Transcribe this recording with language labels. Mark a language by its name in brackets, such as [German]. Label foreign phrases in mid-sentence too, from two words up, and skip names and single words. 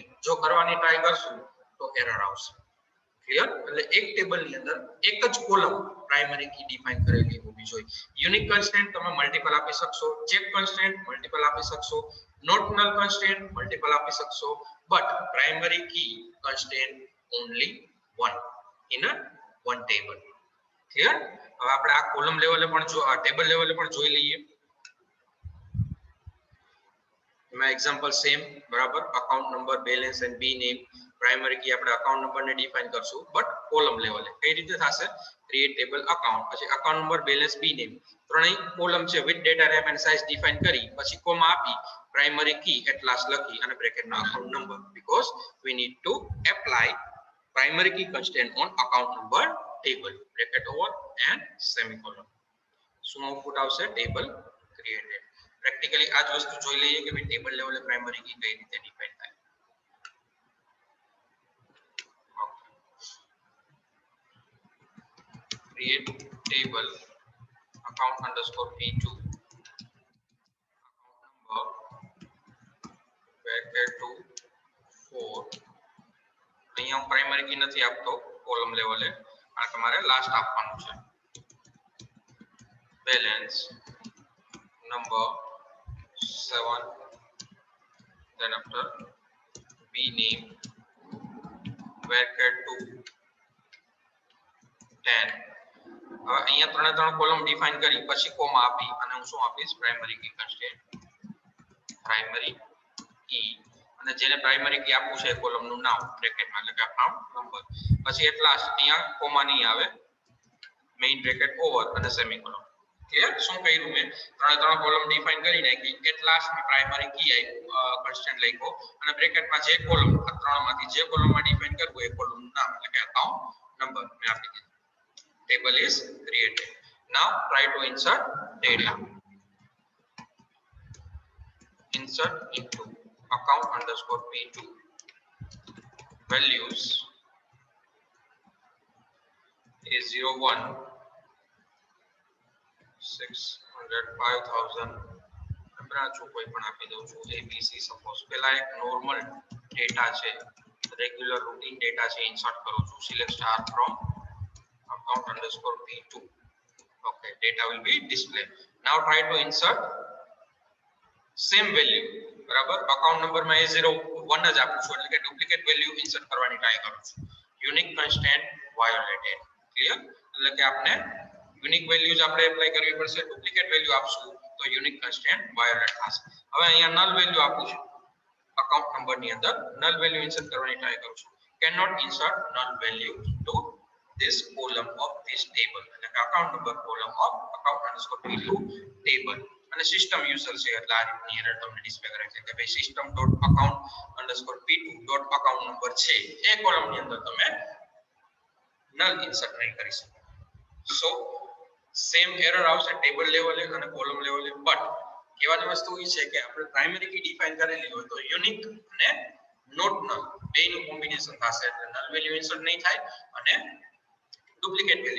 [Gujarati] જો કરવાની ટ્રાય કરશું તો એરર આવશે. ક્લિયર. એટલે એક ટેબલ ની અંદર એક જ [English] column primary key define [Gujarati] કરેલી હોવી જોઈએ. [English] unique constraint [Gujarati] તમે મલ્ટીપલ આપી શકશો, [English] check constraint multiple [Gujarati] આપી શકશો, [English] not null constraint multiple [Gujarati] આપી શકશો, [English] but primary key constraint only one in a one table. clear. [Gujarati] હવે આપણે આ કોલમ લેવલે પણ જો આ ટેબલ લેવલે પણ જોઈ લઈએ. એમાં [English] example same [Gujarati] બરાબર [English] account number balance and b name primary key [Gujarati] આપણે [English] account number [Gujarati] ને ડિફાઇન કરશું [English] but column [Gujarati] લેવલે કઈ રીતે થશે [English] create table account [Gujarati] પછી [English] account number balance b name [Gujarati] ત્રણેય કોલમ છે [English] with data type and size define [Gujarati] કરી પછી કોમા આપી [English] primary key at last [Gujarati] લખી અને બ્રેકેટમાં [English] account number because we need to apply primary key constraint on account number table bracket over and semicolon [Gujarati] શું આઉટપુટ આવશે [English] table created [Gujarati] પ્રેક્ટિકલી આ જ વસ્તુ જોઈ લઈએ કે ભાઈ ટેબલ લેવલે [English] primary key [Gujarati] કઈ રીતે ડિફાઇન થાય [English] create table account underscore p2 account number bracket to 4 [Gujarati] અહીંયા હું પ્રાઇમરી કી નથી આપતો કોલમ લેવલે આ તમારે લાસ્ટ આપવાનું છે [English] balance number [Gujarati] 7 [English] then after b name bracket to 10 [Gujarati] હવે અહીંયા ત્રણ કોલમ ડિફાઇન કરી પછી કોમા આપી અને હું શું આપીશ પ્રાઇમરી [English] key constraint primary key [Gujarati] અને જેને પ્રાઇમરી કી આપવું છે કોલમ નું નામ બ્રેકેટમાં એટલે કે [English] account number [Gujarati] પછી [English] at last [Gujarati] અહીંયા કોમા નહીં આવે [English] main bracket over [Gujarati] અને સેમીકોલન ક્લિયર શું કર્યું મેં ત્રણ કોલમ ડિફાઇન કરી નાખી [English] at last [Gujarati] મે [English] primary key constant [Gujarati] લખ્યો અને બ્રેકેટમાં જે કોલમ આ ત્રણમાંથી જે કોલમમાં ડિફાઇન કરવું એ કોલમ નું નામ એટલે કે [English] account number [Gujarati] મેં આપી દીધું [English] table is created now try to insert data insert into account underscore p2 values is 01 600 5000 [Gujarati] હમણાં છું કોઈ પણ આપી દઉં છું abc સપોઝ પહેલા એક [English] normal data [Gujarati] છે [English] regular routine data [Gujarati] છે ઇન્સર્ટ કરું છું [English] select star from account underscore p2 okay data will be displayed now try to insert same value [Gujarati] બરાબર [English] account number [Gujarati] માં A01 જ આપું છું એટલે કે [English] duplicate value insert [Gujarati] કરવાની ટ્રાય કરું છું [English] unique constraint violated clear [Gujarati] એટલે કે આપણે [English] unique values [Gujarati] આપણે એપ્લાય કરવી પડશે [English] duplicate value [Gujarati] આપશું તો [English] unique constraint violate [Gujarati] થશે હવે અહીંયા [English] null value [Gujarati] આપું છું [English] account number [Gujarati] ની અંદર [English] null value insert [Gujarati] કરવાની ટ્રાય કરું છું [English] cannot insert null value to this column of this table [Gujarati] એટલે કે [English] account number column of account underscore p2 table [Gujarati] અને [English] system user [Gujarati] છે એટલે આ રીતની એરર તમને ડિસ્પ્લે કરે છે કે ભાઈ system.account_p2.account નંબર છે એ કોલમ ની અંદર તમે નલ ઇન્સર્ટ નહીં કરી શકો [English] so same error [Gujarati] આવશે ટેબલ લેવલે અને કોલમ લેવલે બટ કહેવાની વસ્તુ એ છે કે આપણે [English] primary key [Gujarati] ડિફાઇન કરેલી હોય તો યુનિક અને [English] not null [Gujarati] બેનું કોમ્બિનેશન થશે એટલે [English] null value [Gujarati] ઇન્સર્ટ નહીં થાય અને [English] duplicate value